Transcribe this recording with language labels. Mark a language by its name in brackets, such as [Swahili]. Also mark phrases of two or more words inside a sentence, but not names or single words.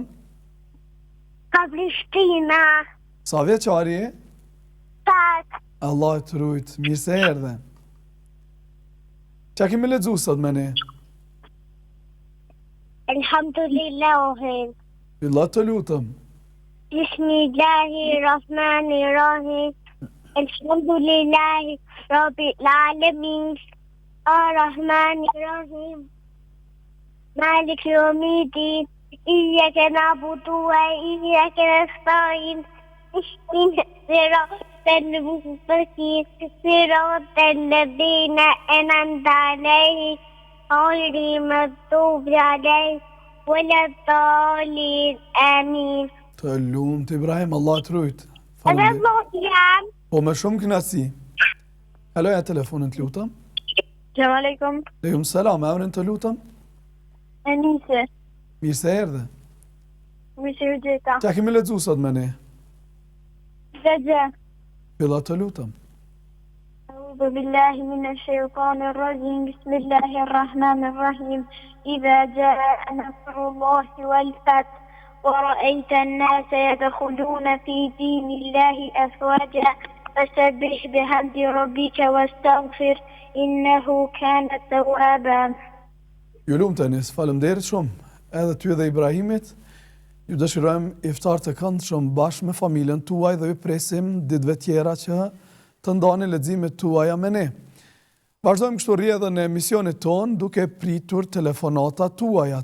[Albanian] Ka Prishtina. Sa vjeçari je? Tak. Allah të rujtë, mirë se erdhe. Qa kemi lexuar sot me ne? Elhamdulillahi. Fillo të lutëm. [Arabic] بسم الله الرحمن الرحيم. الحمد لله رب العالمين. الرحمن الرحيم. مالك يوم الدين. إياك نعبد وإياك نستعين. اهدنا الصراط المستقيم. صراط الذين أنعمت عليهم غير المغضوب عليهم ولا الضالين. Amin. [Albanian] Të lumt Ibrahim, Allah të rujtë. Jam. Po me shumë kënaqësi. Haloja telefonin të lutëm. [Arabic] سلام عليكم. عليكم سلام, [Albanian] emrin të lutëm. Enise. Mirë se erdhe. Mirë u gjeta. Qa kemi lexuar sot me ne? Gjaxha. Fillo të lutëm. [Arabic] أعوذ بالله من الشيطان الرجيم بسم الله الرحمن الرحيم إذا جاء نصر الله والفتح ورأيت الناس يدخلون في دين الله أفواجا فسبح بحمد ربك واستغفر إنه كان توابا. [Albanian] Ju lumt Enis, faleminderit shumë. Edhe ty dhe Ibrahimit. Ju dëshirojmë iftar të këndshëm bashkë me familjen tuaj dhe ju presim ditëve tjera që të ndani leximet tuaja me ne. Vazhdojmë kështu rrjedhën e emisionit ton duke pritur telefonata tuaja.